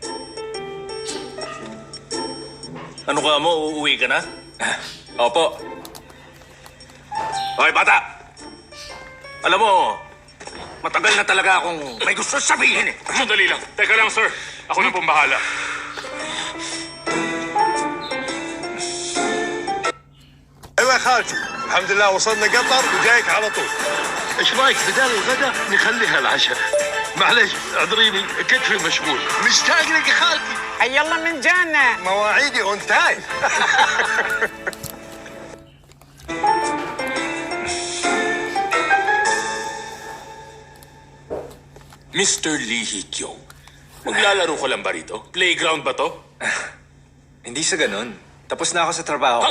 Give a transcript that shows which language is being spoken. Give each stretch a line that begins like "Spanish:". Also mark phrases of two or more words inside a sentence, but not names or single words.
Filipino: Ano ka mo? Uuwi ka na? Opo. Hoy, bata! Alam mo, matagal na talaga akong may gusto sabihin eh. Sandali lang. Teka lang, sir. Ako na pong bahala.
Arabic: ايوه يا خالتي الحمد لله وصلنا قطر وجايك على طول. ايش رايك بدال الغداء نخليها العشاء؟ معلش اعذريني كتفي مشغول. مشتاق لك يا خالتي. يلا من جانا. مواعيدي
English: on time.
Filipino: Mr. Lee Hee-kyung, maglalaro ko lang ba rito? Playground ba to? Hindi sa ganun. Tapos na ako sa trabaho ko.